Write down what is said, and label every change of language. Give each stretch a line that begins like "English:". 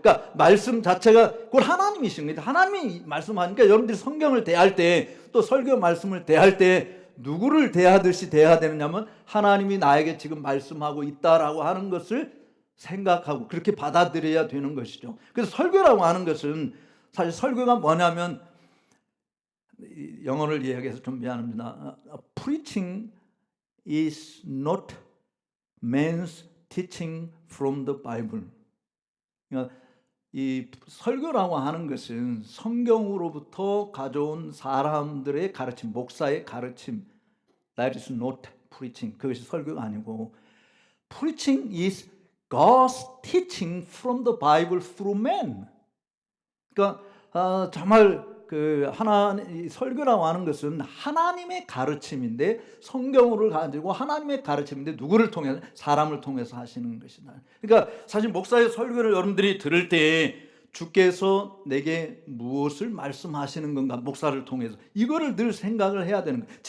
Korean: 그러니까 말씀 자체가 곧 하나님이신 거예요. 하나님이 말씀하니까 여러분들이 성경을 대할 때, 또 설교 말씀을 대할 때 누구를 대하듯이 대해야 되느냐면 하나님이 나에게 지금 말씀하고 있다라고 하는 것을 생각하고 그렇게 받아들여야 되는 것이죠. 그래서 설교라고 하는 것은, 사실 설교가 뭐냐면, 영어를 이야기해서 좀 미안합니다.
English: Preaching is not man's teaching from the Bible.
Korean: 그러니까 이 설교라고 하는 것은 성경으로부터 가져온 사람들의 가르침, 목사의 가르침.
English: That is not preaching.
Korean: 그것이 설교가 아니고,
English: Preaching is God's teaching from the Bible through man.
Korean: 그러니까 정말 설교라고 하는 것은 하나님의 가르침인데, 성경으로 가지고 하나님의 가르침인데 누구를 통해서? 사람을 통해서 하시는 것이다. 그러니까 사실 목사의 설교를 여러분들이 들을 때 주께서 내게 무엇을 말씀하시는 건가, 목사를 통해서 이거를 늘 생각을 해야 되는 거예요.